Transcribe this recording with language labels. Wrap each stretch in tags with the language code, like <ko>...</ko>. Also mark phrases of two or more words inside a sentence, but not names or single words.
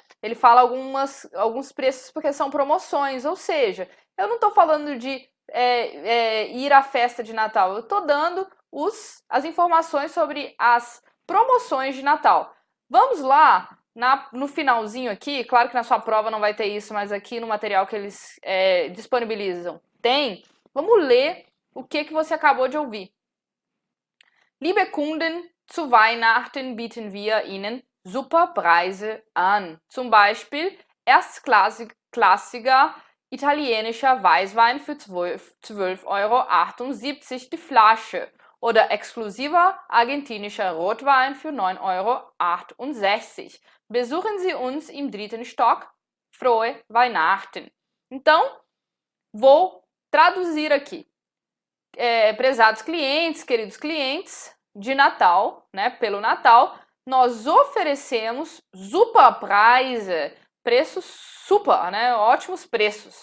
<pt>Ele fala alguns preços porque são promoções, ou seja, eu não estou falando de ir à festa de Natal, eu estou dando as informações sobre as promoções de Natal. Vamos lá, no finalzinho aqui, claro que na sua prova não vai ter isso, mas aqui no material que eles disponibilizam tem. Vamos ler o que você acabou de ouvir.</pt> <de>Liebe Kunden, zu Weihnachten bieten wir Ihnen super Preise an. Zum Beispiel erstklassiger italienischer Weißwein für 12,78 € die Flasche oder exklusiver argentinischer Rotwein für 9,68 €. Besuchen Sie uns im 3. Stock. Frohe Weihnachten.</de> <pt>Então, vou traduzir aqui. Prezados clientes, queridos clientes, de Natal, né, pelo Natal, nós oferecemos Superpreise, preços super, né, ótimos preços.</pt>